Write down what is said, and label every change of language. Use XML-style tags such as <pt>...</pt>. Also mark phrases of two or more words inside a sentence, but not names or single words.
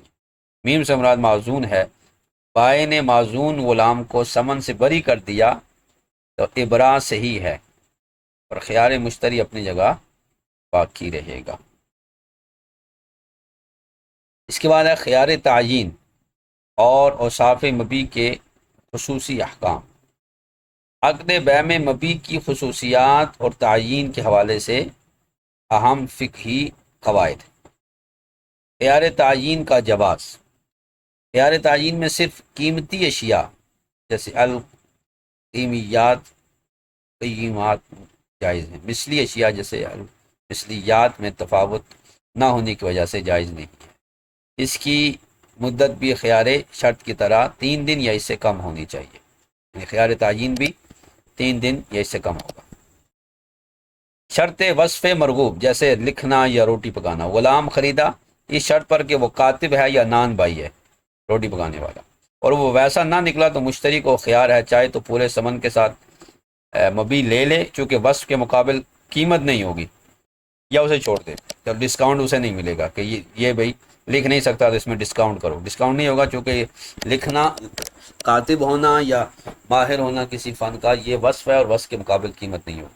<ur>میم سے مراد معزون ہے، بائی نے معزون غلام کو سمن سے بری کر دیا تو ابراء صحیح ہے اور خیار مشتری اپنی جگہ باقی رہے گا۔ اس کے بعد ہے خیار تعیین اور اوصاف مبی کے خصوصی احکام۔ عقد بیع میں مبی کی خصوصیات اور تعیین کے حوالے سے اہم فقہی قواعد۔ خیار تعیین کا جواز، خیار تعیین میں صرف قیمتی اشیاء جیسے القیمیات قیمات جائز ہیں، مثلی اشیاء جیسے مثلیات میں تفاوت نہ ہونے کی وجہ سے جائز نہیں ہے۔ اس کی مدت بھی خیار شرط کی طرح 3 دن یا اس سے کم ہونی چاہیے، یعنی خیار تعیین بھی 3 دن یا اس سے کم ہوگا۔ شرط وصف مرغوب جیسے لکھنا یا روٹی پکانا، غلام خریدا اس شرط پر کہ وہ کاتب ہے یا نان بائی ہے روٹی پکانے والا، اور وہ ویسا نہ نکلا تو مشتری کو خیار ہے چاہے تو پورے سمن کے ساتھ مبی لے لے چونکہ وصف کے مقابل قیمت نہیں ہوگی، یا اسے چھوڑ دے تو ڈسکاؤنٹ اسے نہیں ملے گا کہ یہ بھائی لکھ نہیں سکتا تو اس میں ڈسکاؤنٹ کرو، ڈسکاؤنٹ نہیں ہوگا چونکہ لکھنا کاتب ہونا یا ماہر ہونا کسی فن کا یہ وصف ہے اور وصف کے مقابل قیمت نہیں ہوگی۔</ur>